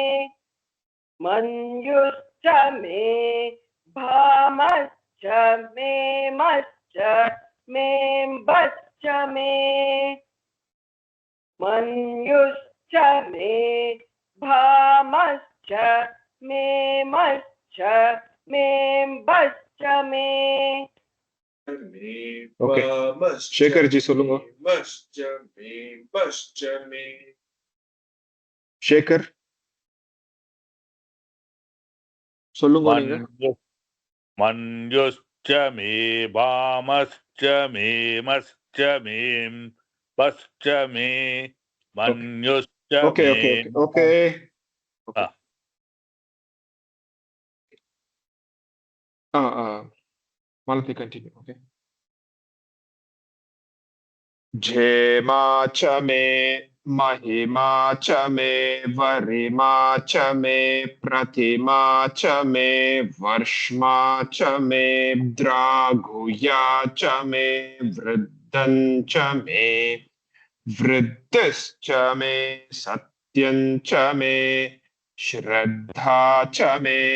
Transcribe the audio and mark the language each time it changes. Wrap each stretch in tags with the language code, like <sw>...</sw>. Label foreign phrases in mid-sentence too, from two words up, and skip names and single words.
<sa>मन्युश्च मे वामश्च मे मश्च मे भश्च मे. मन्युश्च मे वामश्च मे मश्च मे भश्च मे.</sa> <ta>ஓகே சேகர் ஜி சொல்லுங்க. சேகர் சொல்லுங்க நீங்க.</ta> <sa>मन्युश्च मे वामश्च मे मश्च मे भश्च मे मन्युश्च</sa> <ta>ஓகே</ta> <sa>மே.</sa> <ta>ஓகே ஓகே ஓகே. Malathi continue. Okay.</ta> <sa>ज्यैष्ठ्यं च मे महिमा च मे वरिमा च मे प्रथिमा च मे वर्ष्मा च मे द्राघुया च मे वृद्धं च मे वृद्धिश्च मे सत्यं च मे श्रद्धा च मे.</sa>